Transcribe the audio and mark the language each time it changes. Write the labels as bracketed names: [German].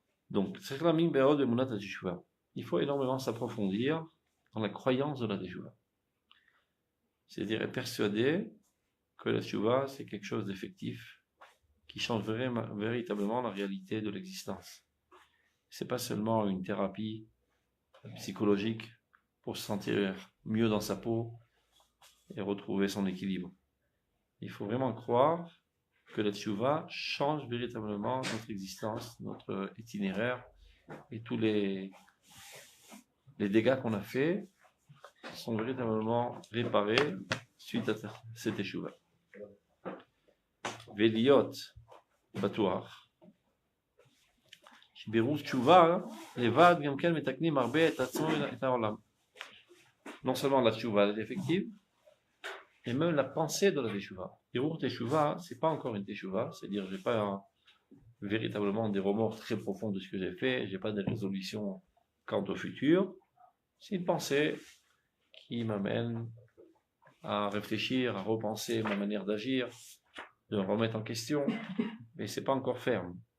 [Hebrew] Donc, צריך להאמין מאוד באמונת התשובה. [French] Il faut énormément s'approfondir dans la croyance de la teshuva. C'est-à-dire être persuadé que la teshuva, c'est quelque chose d'effectif qui change véritablement la réalité de l'existence. C'est pas seulement une thérapie psychologique pour se sentir mieux dans sa peau et retrouver son équilibre. Il faut vraiment croire que la teshuva change véritablement notre existence, notre itinéraire, et tous les dégâts qu'on a faits sont véritablement réparés suite à cette teshuva. [Hebrew] Veliot batuach שבירור תשובה לבד גם כן מתקנים הרבה את עצמו ואת העולם. [French] Non seulement la teshuva est effective, et même la pensée de la teshuva. Birour teshuva, c'est pas encore une teshuva, c'est-à-dire j'ai pas véritablement des remords très profonds de ce que j'ai fait, j'ai pas de résolution quant au futur. C'est une pensée qui m'amène à réfléchir, à repenser ma manière d'agir, de me remettre en question, mais c'est pas encore ferme.